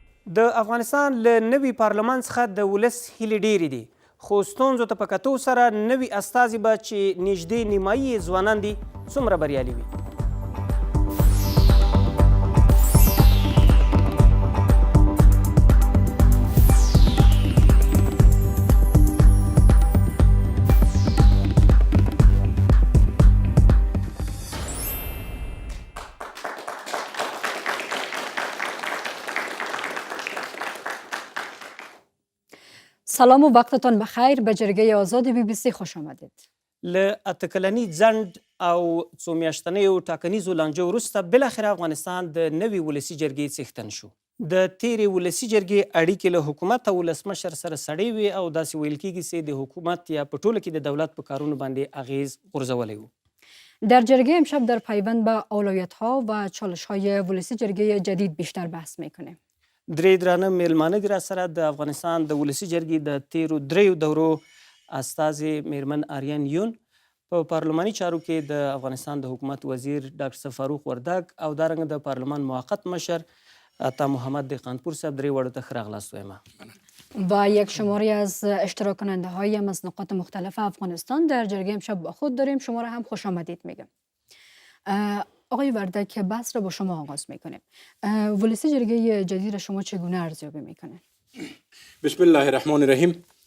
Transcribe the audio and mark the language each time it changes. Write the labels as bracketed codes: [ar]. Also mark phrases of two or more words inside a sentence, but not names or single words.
[ps] د افغانستان له نوي پارلمان څخه د ولس هیلې ډېرې دي، خو ستونزو ته په کتو سره نوي استازي به چې نږدې نیمایي یې ځوانان دي څومره بریالي وي. [fa] سلام و وقتتان بخیر. به جرگه آزاد BBC خوش آمدید. [ps] له اته کلني ځنډ او څو میاشتنیو ټاکنیزو لانجو وروسته بالاخره افغانستان د نوي ولسي جرګې څښتن شو. د تیرې ولسي جرګې اړیکې له حکومت او ولسمشر سره سړې وې او داسې ویل کېږي چې د حکومت یا په ټوله کې د دولت په کارونو باندې اغیز غورځولی و. [fa] در جرگه امشب در پیوند به اولویت‌ها و چالش‌های ولسی جرگه جدید بیشتر بحث می‌کنیم. [ps] درې درانه میلمانه دي راسره د افغانستان د ولسي جرګې د تیرو دریو دورو استازي میرمن آریان یون، په پارلماني چارو کې د افغانستان د حکومت وزیر ډاکټر فاروق وردگ او دارنګه د پارلمان موقت مشر عطا محمد دهقانپور صاحب درې واړو ته ښه راغلاست وایم. [fa] و یک شماری از اشتراک کننده های از نقاط مختلف افغانستان در جرگه امشب با خود داریم. شما را هم خوش آمدید میگم. آقای وردگ، بحث را با شما آغاز میکنیم. ولسی جرگه جدید شما چگونه ارزیابی میکنه؟ [ar] بسم الله الرحمن الرحیم.